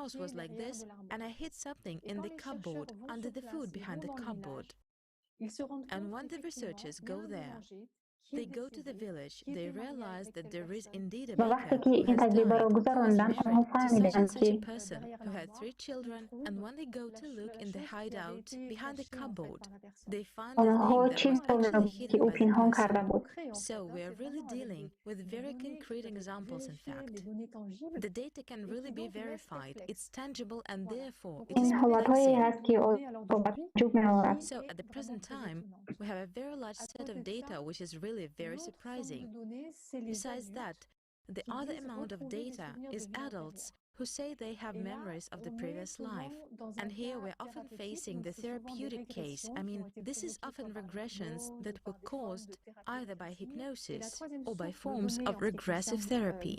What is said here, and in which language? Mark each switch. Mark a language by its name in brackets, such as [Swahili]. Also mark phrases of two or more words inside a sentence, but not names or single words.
[Tajik] Ва вақте ки ин таҷрибаро гузаронданд, онҳо фаҳмиданд, ки онҳо чизро меёбанд, ки ӯ пинҳон карда буд. ин ҳолатҳое ҳаст, ки одамро ба тааҷҷуб меорад. [English] Very surprising. Besides that, the other amount of data is adults who say they have memories of the previous life. And here we're often facing the therapeutic case. I mean, this is often regressions that were caused either by hypnosis or by forms of regressive therapy.